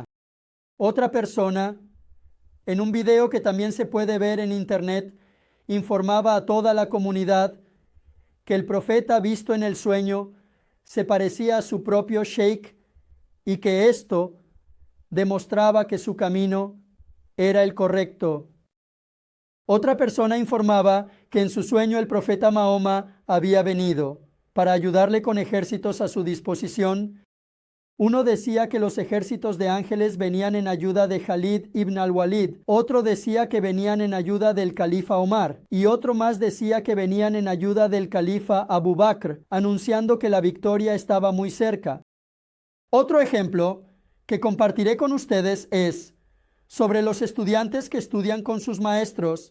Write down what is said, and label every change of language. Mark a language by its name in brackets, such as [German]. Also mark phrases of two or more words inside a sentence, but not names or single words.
[Spanish] Otra persona, en un video que también se puede ver en internet, informaba a toda la comunidad que el profeta visto en el sueño se parecía a su propio sheikh y que esto demostraba que su camino era el correcto. Otra persona informaba que en su sueño el profeta Mahoma había venido para ayudarle con ejércitos a su disposición. Uno decía que los ejércitos de ángeles venían en ayuda de Khalid ibn al-Walid, otro decía que venían en ayuda del califa Omar, y otro más decía que venían en ayuda del califa Abu Bakr, anunciando que la victoria estaba muy cerca. Otro ejemplo que compartiré con ustedes es sobre los estudiantes que estudian con sus maestros.